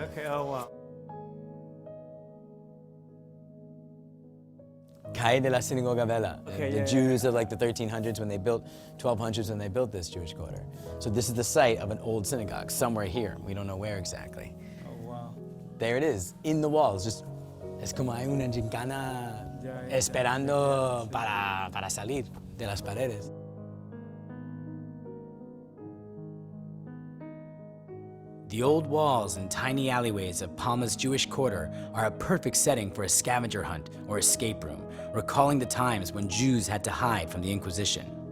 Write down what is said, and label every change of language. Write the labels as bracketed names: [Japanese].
[English] Okay, oh wow. Calle de la Sinagoga Vella. Okay, The Jews of like the 1300s when they built, 1200s when they built this Jewish quarter. So this is the site of an old synagogue, somewhere here. We don't know where exactly. Oh wow. There it is, in the walls. Just, [Spanish] es como hay una gincana esperando para salir de las paredes. [English] The old walls and tiny alleyways of Palma's Jewish quarter are a perfect setting for a scavenger hunt or escape room, recalling the times when Jews had to hide from the Inquisition.